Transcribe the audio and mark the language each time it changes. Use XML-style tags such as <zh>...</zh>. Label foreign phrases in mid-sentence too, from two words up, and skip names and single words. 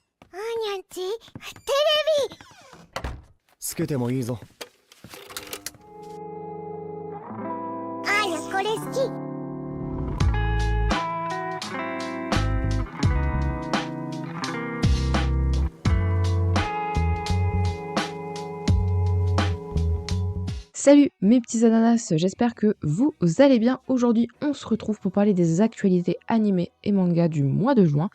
<ja>あーにゃんち、テレビつけてもいいぞ。あーにゃこれ好き。</ja> <fr>Salut mes petits ananas, j'espère que vous allez bien. Aujourd'hui, on se retrouve pour parler des actualités animées et mangas du mois de juin.</fr>